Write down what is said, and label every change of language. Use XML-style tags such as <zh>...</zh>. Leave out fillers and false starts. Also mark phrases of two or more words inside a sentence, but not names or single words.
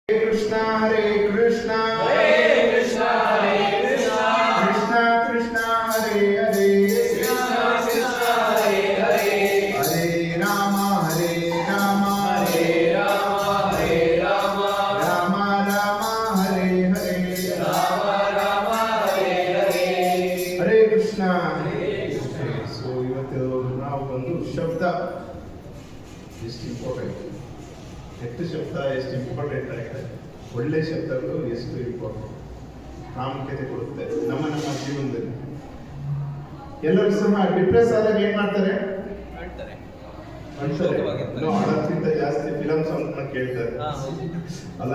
<sa>कृष्णा हरे कृष्णा कृष्णा कृष्णा हरे हरे हरे राम राम हरे हरे हरे कृष्णा.</sa> <kn>ಸೊ ಇವತ್ತು ನಾವು ಒಂದು ಶಬ್ದ ಎಷ್ಟು ಇಂಪಾರ್ಟೆಂಟ್, ಎಷ್ಟು ಶಬ್ದ ಎಷ್ಟು ಇಂಪಾರ್ಟೆಂಟ್ ಆಗಿದೆ, ಒಳ್ಳೆ ಶಬ್ದಗಳು ಎಷ್ಟು ಇಂಪಾರ್ಟೆಂಟ್ ಪ್ರಾಮುಖ್ಯತೆ ಕೊಡುತ್ತೆ ನಮ್ಮ ಜೀವನದಲ್ಲಿ. ಎಲ್ಲರೂ ಸಹ ಡಿಪ್ರೆಸ್ ಆದಾಗ ಏನ್ ಮಾಡ್ತಾರೆ, ಅದಕ್ಕಿಂತ ಜಾಸ್ತಿ</kn> <en>film song</en> <kn>ಕೇಳ್ತಾರೆ ಅಲ್ಲ.</kn>